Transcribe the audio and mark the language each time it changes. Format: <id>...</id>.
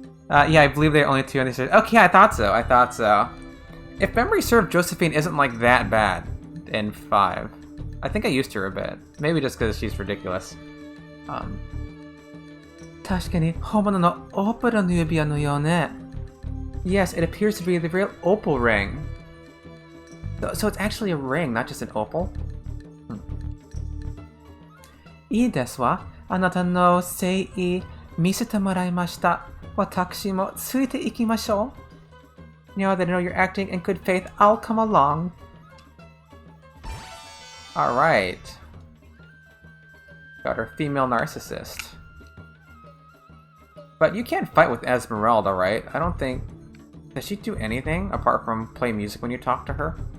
<en>Yeah, I believe there are only 2 on the series. Okay, I thought so. I thought so. If memory served, Josephine isn't like that bad in 5. I think I used her a bit. Maybe just because she's ridiculous.</en> <ja>確かに本物のオペラの指輪のようね.</ja> <en>Yes, it appears to be the real opal ring. So it's actually a ring, not just an opal?</en> <ja>いいですわ。あなたの誠意見せてもらいました。私もついていきましょう.</ja> <en>Now that I know you're acting in good faith, I'll come along. Alright. Got our female narcissist. But you can't fight with Esmeralda, right? I don't think... Does she do anything apart from play music when you talk to her?</en>